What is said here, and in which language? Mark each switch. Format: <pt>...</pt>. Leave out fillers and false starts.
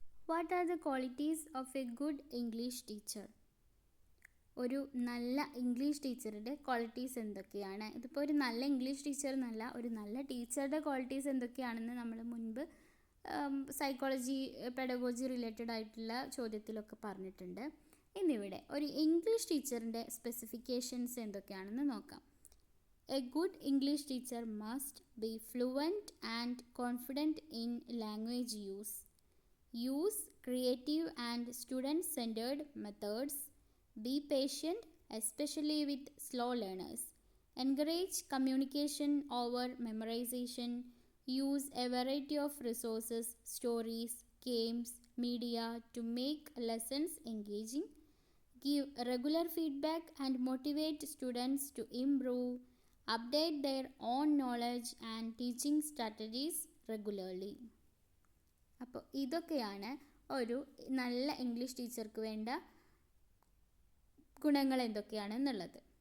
<en>What are the qualities of a good English teacher?</en> <ml>ഒരു നല്ല English ടീച്ചറുടെ qualities എന്തൊക്കെയാണ്? ഇതിപ്പോൾ ഒരു നല്ല ഇംഗ്ലീഷ് ടീച്ചർ എന്നല്ല, ഒരു നല്ല ടീച്ചറുടെ ക്വാളിറ്റീസ് എന്തൊക്കെയാണെന്ന് നമ്മൾ മുൻപ് സൈക്കോളജി, പെഡഗോജി റിലേറ്റഡ് ആയിട്ടുള്ള ചോദ്യത്തിലൊക്കെ പറഞ്ഞിട്ടുണ്ട്. ഇന്നിവിടെ ഒരു ഇംഗ്ലീഷ് ടീച്ചറിൻ്റെ സ്പെസിഫിക്കേഷൻസ് എന്തൊക്കെയാണെന്ന് നോക്കാം.</ml> <en>A good English teacher must be fluent and confident in language use. Use creative and student-centered methods. Be patient, especially with slow learners. Encourage communication over memorization. Use a variety of resources, stories, games, media to make lessons engaging. Give regular feedback and motivate students to improve. Update their own knowledge and teaching strategies regularly.</en> <ml>അപ്പോൾ ഇതൊക്കെയാണ് ഒരു നല്ല English ടീച്ചർക്ക് വേണ്ട ഗുണങ്ങൾ എന്തൊക്കെയാണെന്നുള്ളത്.</ml>